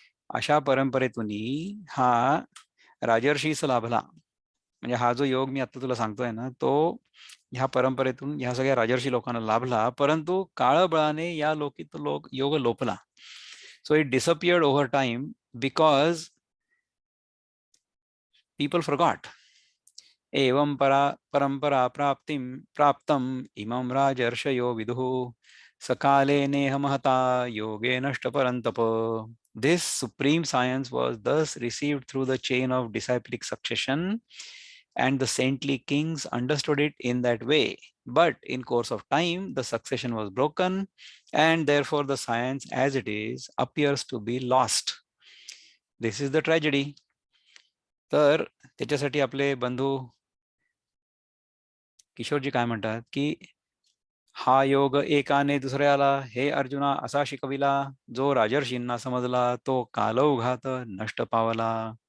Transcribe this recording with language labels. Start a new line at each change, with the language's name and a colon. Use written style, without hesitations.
Marathi: अशा परंपरेतून हा राजर्षीच लाभला, म्हणजे हा जो योग मी आता तुला सांगतोय ना, तो ह्या परंपरेतून ह्या सगळ्या राजर्षी लोकांना लाभला, परंतु काळबळाने या लोकी तो योग लोपला.
English: So it disappeared over time because people forgot.
Sanskrit: एवं परंपरा प्राप्तम इमं राजर्षयो विदुः सकाले नेह महता योगे नष्ट परंतप.
English: This supreme science was thus received through the chain of disciplic succession and the saintly kings understood it in that way. But in course of time, the succession was broken, and therefore the science as it is appears to be lost. This is the tragedy.
Marathi: तर त्याच्यासाठी आपले बंधू किशोरजी काय म्हणतात की हा योग एकाने दुसऱ्याला हे अर्जुना असा शिकविला, जो राजर्षींना समजला तो कालौघात नष्ट पावला.